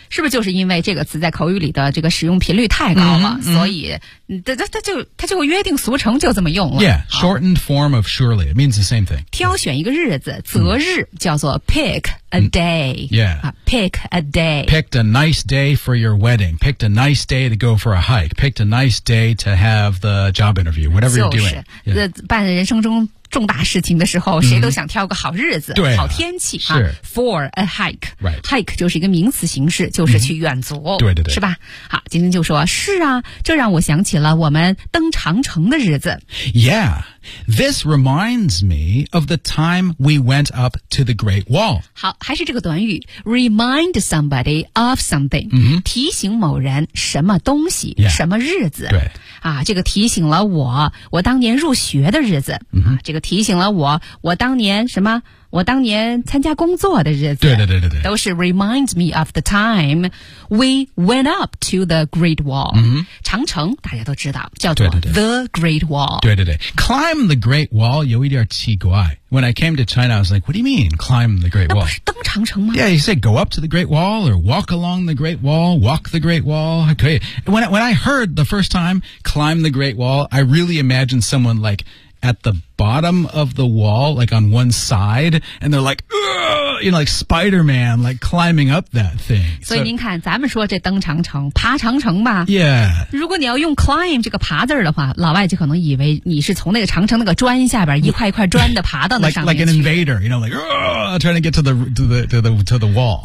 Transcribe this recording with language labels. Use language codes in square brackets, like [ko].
[zh] 是不是就是因为这个词在口语里的这个使用频率太高了、 mm-hmm. 所以它就约定俗成就这么用了 [en] Yeah shortened form of surely It means the same thing [zh] 挑选一个日子择日、mm. 叫做 [en] pickA day. Yeah. Pick a day. Picked a nice day for your wedding. Picked a nice day to go for a hike. Picked a nice day to have the job interview. Whatever、 [zh] 就是、 [en] you're doing. [zh] 就是、 [en] yeah. [zh] 办人生中重大事情的时候、mm-hmm. 谁都想挑个好日子、啊、好天气、啊、 [en] for a hike、 right. [zh] hike 就是一个名词形式就是去远足、mm-hmm. 对对对是吧好今天就说是啊这让我想起了我们登长城的日子 [en] Yeah This reminds me of the time we went up to the Great Wall [zh] 好还是这个短语 [en] Remind somebody of something、 mm-hmm. [zh] 提醒某人什么东西、 [en] yeah. [zh] 什么日子对啊，这个提醒了我当年入学的日子、 mm-hmm. 啊，这个提醒了我当年什么？我当年参加工作的日子。对对对对对，都是 [en] remind me of the time we went up to the Great Wall、 mm-hmm. [zh] 长城，大家都知道叫做 the Great Wall。对对对 ， [en] climb the Great Wall [zh] 有一点奇怪。 [en] When I came to China, I was like, "What do you mean, climb the Great Wall?" [zh] 那不是登长城吗 [en] ？Yeah, you say go up to the Great Wall or walk along the Great Wall, walk the Great Wall. [zh] 可以。 [en] When I heard the first time, climb the Great Wall, I really imagined someone like at the bottom of the wall, like on one side, and they're like, you know, like Spider-Man, like climbing up that thing. [zh] 所以您看，咱们说这登长城、爬长城吧。 [en] Yeah. [zh] 如果你要用 climb 这个爬字的话，老外就可能以为你是从那个长城那个砖下边一块一块砖的爬到那上面去。 [en] Like an invader, you know, like trying to get to the wall.